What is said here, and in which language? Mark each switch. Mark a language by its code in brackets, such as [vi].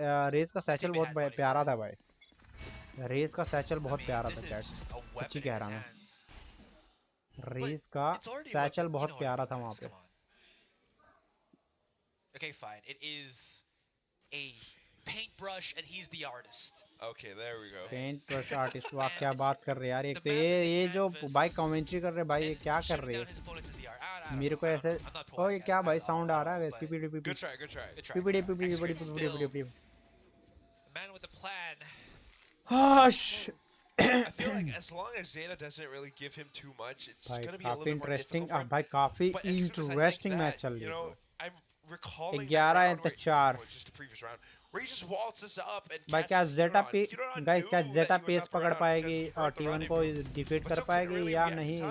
[hi] Race का satchel बहुत प्यारा था भाई, रेस का सैचल बहुत प्यारा था चैट, सच्ची कह रहा मैं। रेस का सैचल बहुत प्यारा था वहाँ पे। [en] Okay, fine. It is a paintbrush and he's the artist. Okay, there we go. Paintbrush artist, [hi] वाह क्या बात कर रहे यार। एक तो ये जो भाई कमेंट्री कर रहे भाई, ये क्या कर रहे हैं मेरे को ऐसे। ओ ये क्या भाई साउंड आ रहा है PPD [en] Good try, good try. PPD PPD PPD Man with a plan. I feel like as long as ZETA doesn't really give him too much, it's going to be a little bit more difficult for him. [hi] भाई काफी interesting match चल रही है। [en] I'm recalling 11-4 just the previous round where he just waltzes up and [hi] भाई क्या ZETA पे guys क्या ZETA pace पकड़ पाएगी और T1 को डिफीट कर पाएगी या नहीं?